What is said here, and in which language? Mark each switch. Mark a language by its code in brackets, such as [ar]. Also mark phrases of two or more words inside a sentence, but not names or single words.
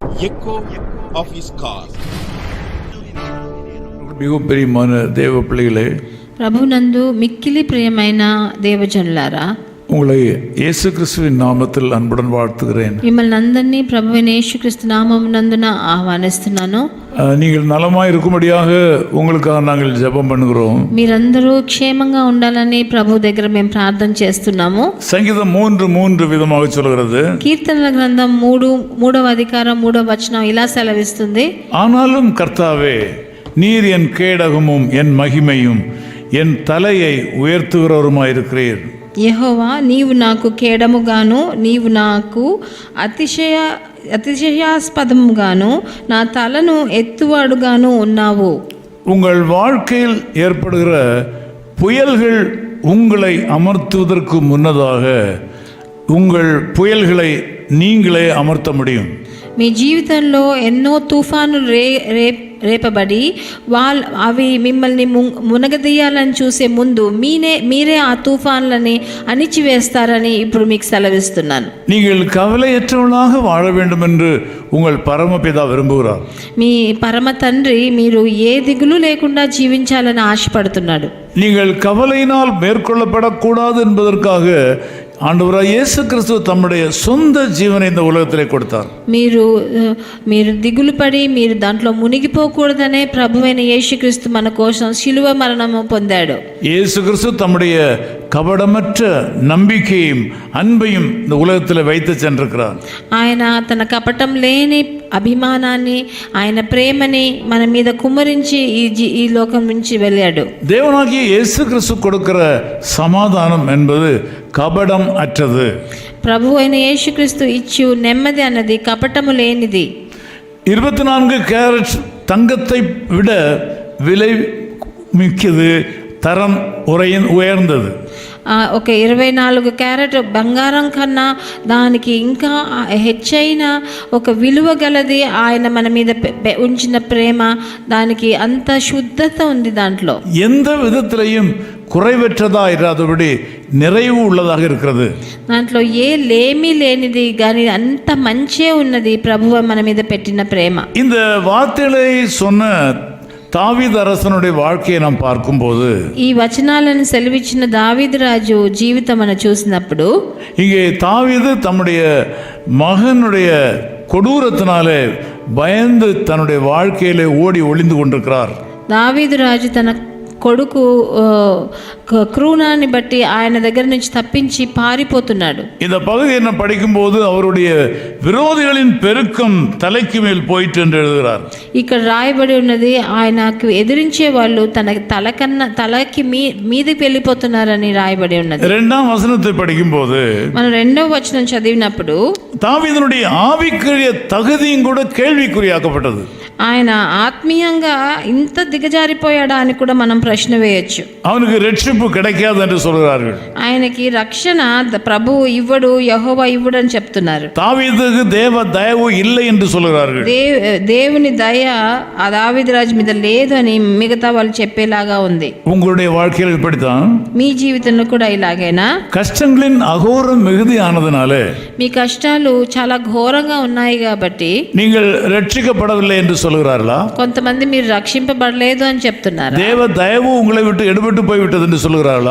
[en] echo of his call. [ta] மிகவும் பிரியமான தேவ பிள்ளைகளே, [te] ప్రభునందు మిక్కిలి ప్రియమైన దేవజనులారా, [ta] உங்களை இயேசு கிறிஸ்துவின் நாமத்தில் அன்புடன் வாழ்த்துகிறேன். [te] మిమ్మల్ని అందరినీ ప్రభువైన యేసుక్రీస్తు నామమునందున ఆహ్వానిస్తున్నాను. [ta] நீங்கள் நலமாய் இருக்கும்படியாக உங்களுக்காக நாங்கள் ஜெபம் பண்ணுகிறோம். [te] మీరందరూ క్షేమంగా ఉండాలని ప్రభు దగ్గర మేము ప్రార్థన చేస్తున్నాము. [ta] சங்கீதம் 3:3 விதமாக சொல்கிறது. [te] కీర్తనల గ్రంథం 3వ అధికారం 3వ వచనం ఇలా సెలవిస్తుంది. [ta] ஆனாலும் கர்த்தாவே, நீர் என் கேடகமும் என் மகிமையும் என் தலையை உயர்த்துகிறவருமாயிருக்கிறீர். [te] యెహోవా, నీవు నాకు కేడముగాను, నీవు నాకు అతిశయాస్పదముగాను, నా తలను ఎత్తువాడుగాను ఉన్నావు. [ta] உங்கள் வாழ்க்கையில் ஏற்படுகிற புயல்கள் உங்களை அமர்த்துவதற்கு முன்னதாக உங்கள் புயல்களை நீங்களே அமர்த்த முடியும். [te] మీ జీవితంలో ఎన్నో తుఫానులు రేపబడి అవి మిమ్మల్ని మునగదీయాలని చూసే ముందు మీరే ఆ తుఫాన్లని అణిచివేస్తారని ఇప్పుడు మీకు సెలవిస్తున్నాను. [ta] நீங்கள் கவலையற்றவர்களாக வாழ வேண்டும் என்று உங்கள் பரமபிதா விரும்புகிறார். [te] మీ పరమ తండ్రి మీరు ఏ దిగులు లేకుండా జీవించాలని ఆశపడుతున్నాడు. [ta] நீங்கள் கவலையினால் மேற்கொள்ளப்படக்கூடாது என்பதற்காக ஆண்டவராய் இயேசு கிறிஸ்து தம்முடைய சொந்த ஜீவனை இந்த உலகத்திலே கொடுத்தார். [te] మీరు దిగులు పడి మీరు దాంట్లో మునిగిపోకూడదనే ప్రభువైన యేసుక్రీస్తు మన కోసం శిలువ మరణము పొందాడు. [ta] இயேசு கிறிஸ்து தம்முடைய கபடமற்ற நம்பிக்கையும் அன்பையும் இந்த உலகத்தில் வைத்து சென்றிருக்கிறார். [te] ఆయన తన కపటం లేని అభిమానాన్ని, ఆయన ప్రేమని మన మీద కుమ్మరించి ఈ లోకం నుంచి వెళ్ళాడు. [ta] தேவனாகிய இயேசு கிறிஸ்து கொடுக்கிற சமாதானம் என்பது கபடம் அற்றது. [te] ప్రభు అయిన యేసుక్రీస్తు ఇచ్చు నెమ్మది అన్నది కపటము లేనిది. [ta] 24 கேரட் தங்கத்தை விட விலை மிக்கது, தரம் உயர்ந்தது. [te] ఒక 24 క్యారెట్ బంగారం కన్నా దానికి ఇంకా హెచ్చైన ఒక విలువ గలది. ఆయన మన మీద ఉంచిన ప్రేమ, దానికి అంత శుద్ధత ఉంది దాంట్లో. [ta] எந்த விதத்திலையும் குறைவற்றதா இராதபடி நிறைவு உள்ளதாக இருக்கிறது. [te] దాంట్లో ఏ లేమి లేనిది కానీ అంత మంచే ఉన్నది ప్రభువు మన మీద పెట్టిన ప్రేమ. [ta] இந்த வார்த்தைகளை சொன்ன தாவீது அரசனுடைய வாழ்க்கையை நாம் பார்க்கும்போது, [te] ఈ వచనాలను సెలవిచ్చిన దావీదు రాజు జీవితం మనం చూసినప్పుడు, [ta] இங்கே தாவீது தம்முடைய மகனுடைய கொடூரத்தினாலே பயந்து தன்னுடைய வாழ்க்கையிலே ஓடி ஒளிந்து கொண்டிருக்கிறார். [te] దావీదు రాజు తన కొడుకు క్రూరాన్ని బట్టి ఆయన దగ్గర నుంచి తప్పించి పారిపోతున్నాడు. [ta] இந்த பகுதியை நான் படிக்கும்போது அவருடைய விரோதிகளின் பெருக்கம் தலைக்கு மேல் போயிட்டு என்று எழுதுகிறார். [te] ఇక్కడ రాయబడి ఉన్నది, ఆయనకు ఎదిరించే వాళ్ళు తలకి మీదకి వెళ్ళిపోతున్నారని రాయబడి ఉన్నది. [ta] 2వ వచనத்தை படிக்கும்போது, [te] మనం 2వ వచనం చదివినప్పుడు [ta] தாவீதுனுடைய ஆவிக்குரிய தகுதியும் கூட கேள்விக்குறியாக்கப்பட்டது. [te] ఆయన ఆత్మీయంగా ఇంత దిగజారిపోయాడా అని కూడా మనం ప్రశ్న వేయొచ్చు. [ta] அவனுக்கு ரட்சிப்பு கிடைக்காது என்று சொல்கிறார்கள். [te] ఆయనకి రక్షణ ప్రభు ఇవ్వడు, యెహోవా ఇవ్వడు అని చెప్తున్నారు. [ta] தாவீதுக்கு தேவ தயவு இல்லை என்று சொல்கிறார்கள். [te] దేవుని దయ ఆ దావీదు రాజు మీద లేదు అని మిగతా వాళ్ళు చెప్పేలాగా ఉంది. [ta] உங்களுடைய வாழ்க்கையில் இப்படித்தான். [te] మీ జీవితంలో కూడా ఇలాగేనా? [ta] கஷ்டங்களின் அகோரம் மிகுதியானதினாலே, [te] మీ కష్టాలు చాలా ఘోరంగా ఉన్నాయి కాబట్టి [ta] நீங்கள் ரட்சிக்கப்படவில்லை என்று சொல்கிறார்களா? [te] కొంతమంది మీరు రక్షింపబడలేదు అని చెప్తున్నారు. [ta] தேவ தயவு உங்களை விட்டு எடுபட்டு போய்விட்டது என்று சொல்கிறார்களா?